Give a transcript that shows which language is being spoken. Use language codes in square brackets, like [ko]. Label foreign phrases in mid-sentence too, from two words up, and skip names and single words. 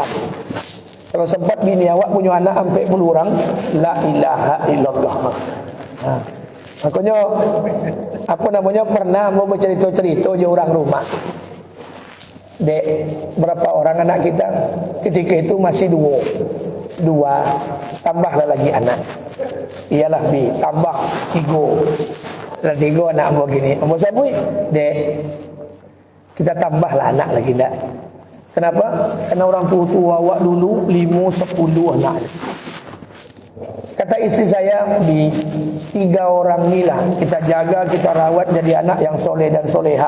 [ms] Kalau sempat bini awak punya anak sampai 10 orang, [ar] لا إله إلا الله. [ms] Makanya apa namanya pernah mau bercerita-cerita je orang rumah. Dek, berapa orang anak kita? Ketika itu masih 2, tambahlah lagi anak. Iyalah bi, tambah 3. Lah 3 anak abang gini. Abang sabui, dek, kita tambahlah anak lagi tak? Kenapa? Karena orang tua awak dulu 5-10 anak. Kata istri saya, bi, 3 orang ni lah kita jaga, kita rawat jadi anak yang soleh dan soleha.